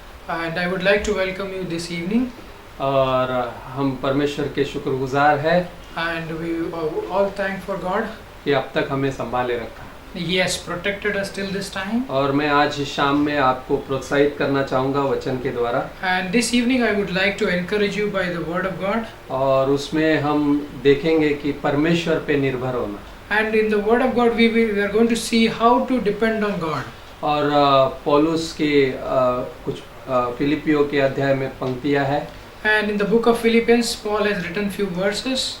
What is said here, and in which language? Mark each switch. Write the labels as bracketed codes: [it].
[en] and I would like to welcome you this evening. [hi] और हम परमेश्वर के शुक्रगुजार हैं [en] And we all thank for God. [hi] कि अब तक हमें संभाले रखा। [en] He has protected us till this time. [hi] और मैं आज शाम में आपको प्रोत्साहित करना चाहूँगा वचन के द्वारा, [en] And this evening I would like to encourage you by the word of God. [hi] और उसमें हम देखेंगे कि परमेश्वर पे निर्भर होना। [en] And in the word of God we are going to see how to depend on God. [hi] और पौलुस के कुछ फिलिपियो के अध्याय में पंक्तियाँ है। [en] And in the book of Philippians, Paul has written few verses.